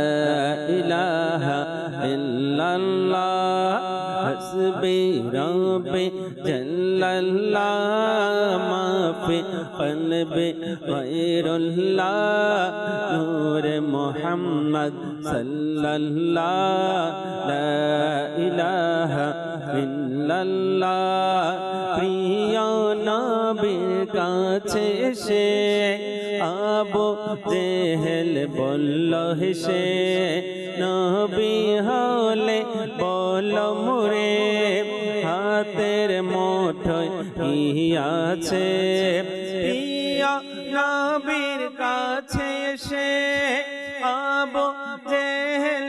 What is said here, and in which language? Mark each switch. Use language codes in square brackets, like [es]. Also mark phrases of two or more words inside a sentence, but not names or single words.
[ar] الہ الا اللہ حسبی ربی جل اللہ ما فی قلبی غیر اللہ نور محمد صلی اللہ لا الہ الا اللہ [bn] প্রিয় নবীর কাছে সে আবু জেহেল বলল হেসে নবী হলে বল মুরে হাতের মুঠোয় কি আছে প্রিয় নবীর কাছে সে আবু জেহেল